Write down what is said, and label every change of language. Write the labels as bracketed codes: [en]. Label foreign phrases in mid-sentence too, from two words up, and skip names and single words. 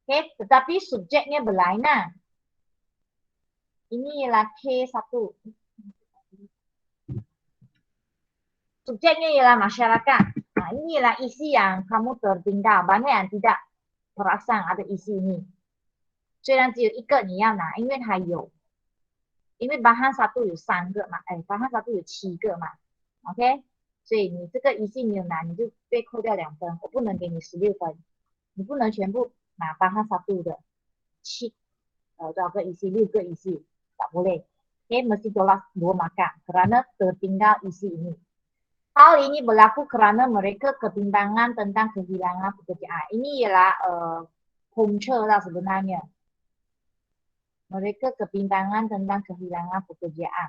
[ms] Okay, tetapi subjeknya berlainan. Ini ialah K1. Subjeknya ialah masyarakat. Nah, ini ialah isi yang kamu tertinggal. Banyak yang tidak perasan ada isi ini. [zh] 虽然只有一个你要拿，因为它有，因为巴汉沙度有3个嘛，巴汉沙度有7个嘛 ，OK， 所以你这个一系没有拿，你就被扣掉2分，我不能给你16分，你不能全部拿巴汉沙度的多少个isi 6个 isi， [ms] tak boleh. Okay, mesti tolak 2 markah kerana tertinggal isi ini. Hal ini berlaku kerana mereka kebimbangan tentang kehilangan pekerjaan. Ini ialah punca lah sebenarnya. Mereka kebimbangan tentang kehilangan pekerjaan.